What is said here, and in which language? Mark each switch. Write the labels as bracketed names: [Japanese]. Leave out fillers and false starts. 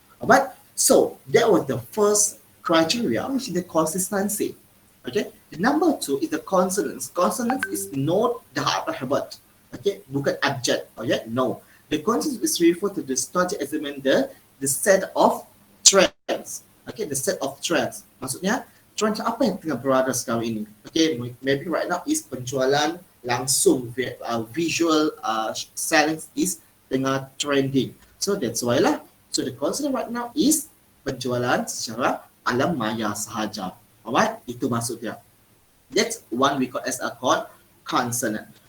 [English] Alright, so that was the first criteria, which is the consistency. Okay, the number 2 is the consonance. Consonance is not the alphabet. Okay, [Malay] bukan abjad. [English] Okay, no. The consonance is referred to the structure as the set of trends. Okay, the set of trends. [Malay] Maksudnya, trend apa yang tengah berada sekarang ini? [English] Okay, maybe right now is [Malay] penjualan langsung, [English] visual selling is tengah trending. So that's why lah. So the consonant right now is [Malay] penjualan secara alam maya sahaja. [English] Alright, [Malay] itu maksudnya. [English] That's one we call as a consonant.